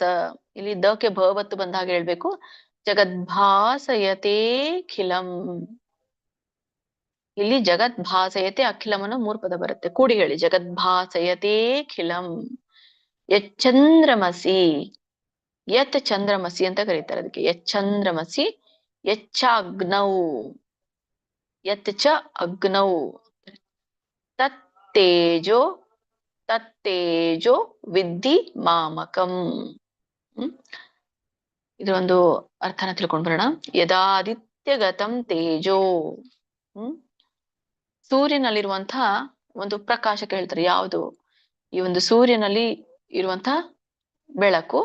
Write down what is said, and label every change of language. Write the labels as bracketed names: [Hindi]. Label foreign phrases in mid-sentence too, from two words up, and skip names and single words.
[Kannada] ಇಲ್ಲಿ ದಕ್ಕೆ ಭವತ್ತು ಬಂದಾಗ ಹೇಳ್ಬೇಕು. ಜಗದ್ಭಾಸಯತೇಖಿಲಂ. ಇಲ್ಲಿ [Sanskrit] ಜಗದ್ಭಾಸಯತೆ ಅಖಿಲಂ [Kannada] ಅನ್ನೋ 3 ಪದ ಬರುತ್ತೆ. ಕೂಡಿ ಹೇಳಿ. [Sanskrit] ಜಗದ್ಭಾಸಯತೇಖಿಲಂ ಯಚ್ಚಂದ್ರಮಸಿ. ಯತ್ ಚಂದ್ರಮಸಿ [Kannada] ಅಂತ ಕರೀತಾರೆ ಅದಕ್ಕೆ. [Sanskrit] ಯಚ್ಚಂದ್ರಮಸಿ ಯಚ್ಚಾಗ್ನೌ ಯತ್ ಚ ಅಗ್ನೌ ತತ್ತೇಜೋ ತತ್ತೇಜೋ ವಿದ್ಧಿ ಮಾಮಕಂ. [Kannada] ಇದು ಒಂದು ಅರ್ಥನ ತಿಳ್ಕೊಂಡ್ ಬರೋಣ. [Sanskrit] ಯದಾದಿತ್ಯಗತಂ ತೇಜೋ. [Kannada] ಸೂರ್ಯನಲ್ಲಿರುವಂತಹ ಒಂದು ಪ್ರಕಾಶಕ್ಕೆ ಹೇಳ್ತಾರೆ. ಯಾವುದು? ಈ ಒಂದು ಸೂರ್ಯನಲ್ಲಿ ಇರುವಂತಹ ಬೆಳಕು.